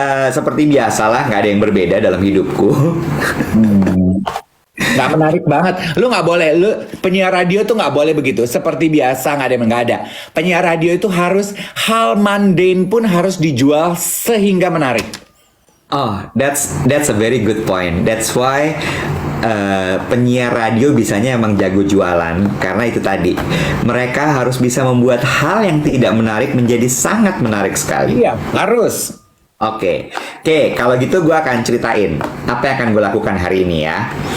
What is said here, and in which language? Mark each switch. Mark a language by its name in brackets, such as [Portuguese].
[Indonesian] Seperti biasalah, nggak ada yang berbeda dalam hidupku. Nggak menarik banget. Lu nggak boleh. Lu penyiar radio tuh nggak boleh begitu. Seperti biasa, nggak ada yang nggak ada. Penyiar radio itu harus hal mundane pun harus dijual sehingga menarik. [English] Oh, that's a very good point. That's why [Indonesian] penyiar radio bisanya emang jago jualan, karena itu tadi mereka harus bisa membuat hal yang tidak menarik menjadi sangat menarik sekali. Iya, harus. Oke, kalau gitu gue akan ceritain apa yang akan gue lakukan hari ini ya.